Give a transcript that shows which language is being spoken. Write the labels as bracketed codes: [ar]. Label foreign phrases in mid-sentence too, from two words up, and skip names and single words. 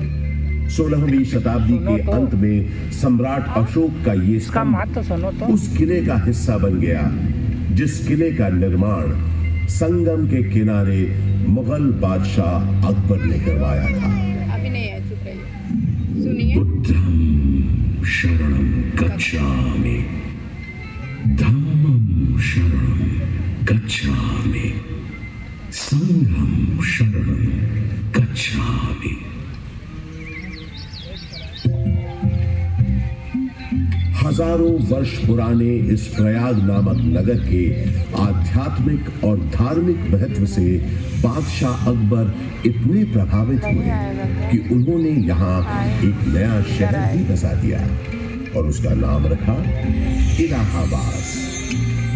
[hi] 16वीं शताब्दी के अंत में सम्राट अशोक का ये स्तंभ उस किले का हिस्सा बन गया जिस किले का निर्माण संगम के किनारे मुगल बादशाह अकबर ने करवाया था। अभी नहीं है, चुप रहिए, सुनिए। [pi] बुद्धं शरणं गच्छामि, धम्मं शरणं गच्छामि, संघं शरणं गच्छामि। [hi] हजारों वर्ष पुराने इस प्रयाग नामक नगर के आध्यात्मिक और धार्मिक महत्व से बादशाह अकबर इतने प्रभावित हुए कि उन्होंने यहाँ एक नया शहर भी बसा दिया और उसका नाम रखा इलाहाबाद।